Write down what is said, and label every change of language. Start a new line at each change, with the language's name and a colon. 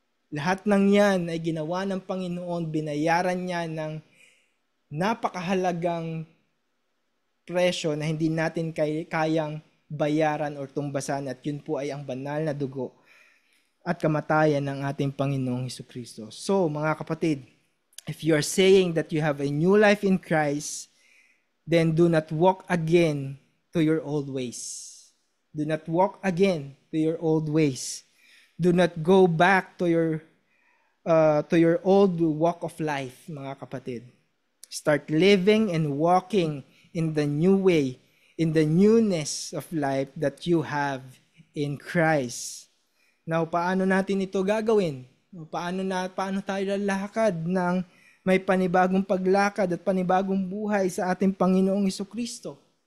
Filipino: Lahat ng yan ay ginawa ng Panginoon, binayaran niya ng napakahalagang presyo na hindi natin kayang bayaran o tumbasan, at yun po ay ang banal na dugo at kamatayan ng ating Panginoong Hesukristo.
English: So,
Filipino: mga kapatid,
English: if you are saying that you have a new life in Christ, then do not walk again to your old ways. Do not walk again to your old ways. Do not go back to your old walk of life,
Filipino: mga kapatid.
English: Start living and walking in the new way, in the newness of life that you have in Christ.
Filipino: Now, paano natin ito gagawin? Paano tayo lalakad ng may panibagong paglakad at panibagong buhay sa ating Panginoong Hesukristo?